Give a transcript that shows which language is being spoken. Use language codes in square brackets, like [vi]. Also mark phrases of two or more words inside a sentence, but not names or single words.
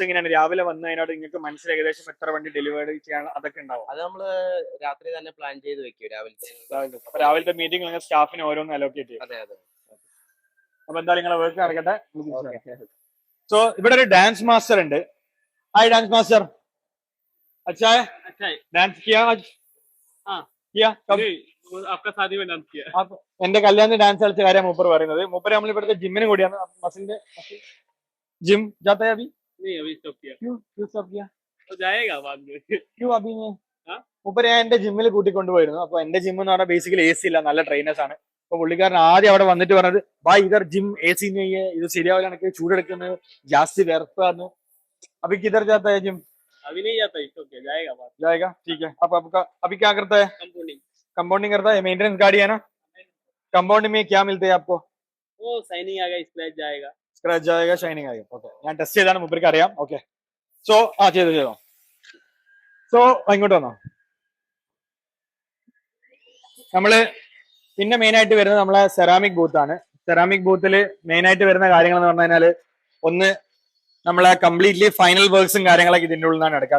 [ml] എങ്ങനെയാണ് രാവിലെ വന്നു കഴിഞ്ഞാൽ നിങ്ങൾക്ക് മനസ്സിൽ ഏകദേശം എത്ര വണ്ടി ഡെലിവറി ചെയ്യാൻ അതൊക്കെ ഉണ്ടാവും? അത് നമ്മള് രാത്രി തന്നെ പ്ലാൻ ചെയ്ത് വെക്കും. രാവിലത്തെ മീറ്റിംഗ് നിങ്ങൾ സ്റ്റാഫിന് ഓരോന്ന് അലോക്കേറ്റ് ചെയ്യും. അതെ. അപ്പൊ എന്തായാലും നിങ്ങളെ വർക്ക് നടക്കട്ടെ. സോ ഇവിടെ ഒരു [en] dance master [ml] ഉണ്ട്. [en] hi dance master. [hi] अच्छा है डांस किया आज? हाँ किया. कब आपका शादी में डांस किया? [ml] आप എന്റെ കല്യാണത്തിന് ഡാൻസ് കളിച്ച കാര്യം മൂപ്പർ പറയുന്നത്. മൂപ്പർ നമ്മൾ ഇവിടുത്തെ ജിമ്മിന് കൂടിയാണ്. [hi] മസിലിന്റെ जिम जाता है अभी? नहीं अभी स्टॉप किया. क्यों स्टॉप किया? तो जाएगा बाद में. क्यों अभी नहीं? [ml] മൂപ്പർ ഞാൻ എന്റെ ജിമ്മിൽ കൂട്ടിക്കൊണ്ടുപോയിരുന്നു. അപ്പൊ എന്റെ ജിം എന്ന് പറഞ്ഞാൽ ബേസിക്കലി എ സി ഇല്ല, നല്ല ട്രെയിനേഴ്സ് ആണ്. അപ്പൊ പുള്ളിക്കാരൻ ആദ്യം അവിടെ വന്നിട്ട് പറഞ്ഞത് [hi] भाई इधर जिम ए सी नहीं, [ml] ഇത് ശരിയാവില്ല, എനിക്ക് ചൂടെടുക്കുന്നത് ജാസ്തി വേർപ്പാന്ന്. [hi] अभी किधर जाता है जिम? अभी नहीं जाता. ओके जाएगा ठीक है. अब आपका अभी क्या करता है? कंपाउंडिंग करता है. मेंटेनेंस गाड़ी है ना? कंपाउंडिंग में क्या मिलते हैं आपको? वो शाइनिंग आएगा, स्क्रैच जाएगा, [ml] ഷൈനിങ് ആകും. ഓക്കെ, ഞാൻ ടെസ്റ്റ് ചെയ്താണ്, മുമ്പർക്ക് അറിയാം. ഓക്കെ, സോ ചെയ്തോ. സോ ഇങ്ങോട്ട് വന്നോ. നമ്മള് പിന്നെ മെയിൻ ആയിട്ട് വരുന്നത് നമ്മളെ [en] ceramic booth [ml] ആണ്. [en] ceramic booth [ml] മെയിൻ ആയിട്ട് വരുന്ന കാര്യങ്ങൾ എന്ന് പറഞ്ഞു കഴിഞ്ഞാൽ ഒന്ന് നമ്മളെ [en] completely final works [ml] കാര്യങ്ങളൊക്കെ ഇതിന്റെ ഉള്ളിൽ നിന്നാണ് എടുക്കുക.